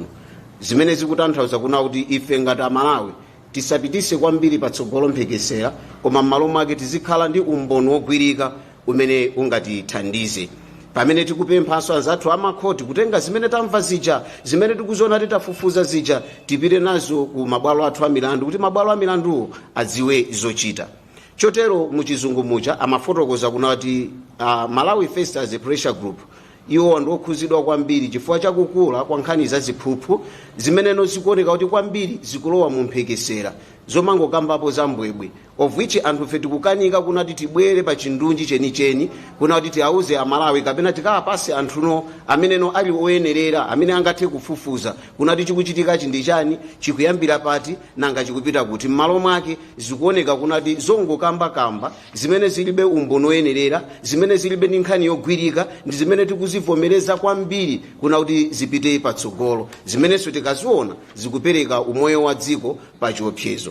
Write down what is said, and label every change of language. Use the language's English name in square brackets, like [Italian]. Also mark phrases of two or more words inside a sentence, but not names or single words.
[Nyanja] Zimene zikutanthauza kuna kuti ife ngati Amalawi tisapitise kwambiri patsogolo mphekesera, koma m'malo mwake tizikhala ndi umboni wogwirika umene ungatithandize. Pamene tikupemphanso anzathu amakhoti kutenga zimene tamva zija, zimene tikuziona titafufuza zija, tipite nazo ku mabwalo athu a milandu kuti mabwalo a milanduwo adziwe zochita. Chotero muchizungu mucha amafotokoza kuna kuti Malawi First [English] as a pressure group [Nyanja] iwo ndokhuzidwa kwambiri chifukwa chakukula kwa nkhani za ziphuphu zimeneno zikuoneka kuti kwambiri zikulowa mu mphekesera zomangokambapo za mbwebwe, [English] of which [Nyanja] anthu fe tikukanika kunati tibwere pa chindunji chenicheni kuna kuti tiauze Amalawi kapena tikawapase anthuno ameneno ali oyenerera amene angathe kufufuza kunati chikuchitika chindi chani, chikuyambira pati, nanga chikupita kuti. M'malo mwake zikuoneka kunati zongokamba zimene zilibe umboni oyenerera, zimene zilibe ndi nkhani yogwirika, ndi zimene tikuzivomereza kwambiri kuna kuti zipite patsogolo, zimenenso tikaziona zikupereka umoyo wa dziko pa chiopsezo.